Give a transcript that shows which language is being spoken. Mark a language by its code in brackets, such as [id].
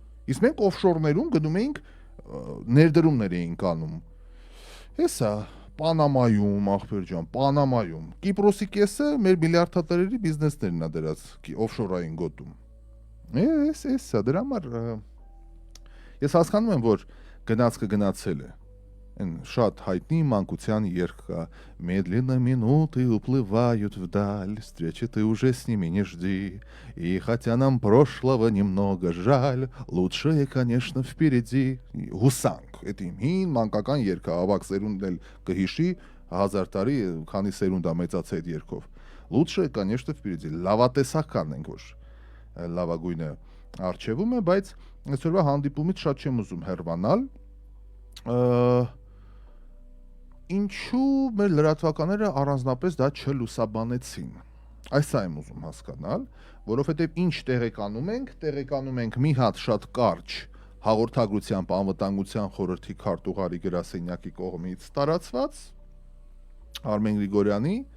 [hy] Իսկ մենք օֆշորներում գնում էինք ներդրումներ էինք անում։ Հեսա Պանամայում, ախպեր ջան, Պանամայում։ Կիպրոսի կեսը մեր միլիարդատերերի բիզնեսներն է դրած օֆշորային գոտում։ Էսա դրա համար ես հասկանում եմ, որ գնացքը гнացել է։ Այն շատ հայտնի մանկության երգ կա. [ru] Медленно минуты уплывают вдаль, встречи ты уже с ними не жди. И хотя нам прошлого немного жаль, лучшее, конечно, впереди. [hy] Հուսանք, այդ իմ հին մանկական երգը, ավակ սերունդն էլ կհիշի 1000 տարի, քանի սերունդ է մեծացել այդ երգով։ [ru] Лучшее, конечно, впереди. [hy] Լավատեսական ենք, որ լավագույնը արժևում է, բայց այսօրվա հանդիպումից շատ չեմ ուզում հեռանալ։ Ինչու մեր լրատվականները առանձնապես դա չլուսաբանեցին։ Այս եմ ուզում հասկանալ, որովհետև ինչ տեղեկանում ենք մի հատ շատ կարճ հաղորդագրությամբ անվտանգության խորհրդի քարտուղարի գրասենյակի կողմից տարածված Արմեն Գրիգորյանի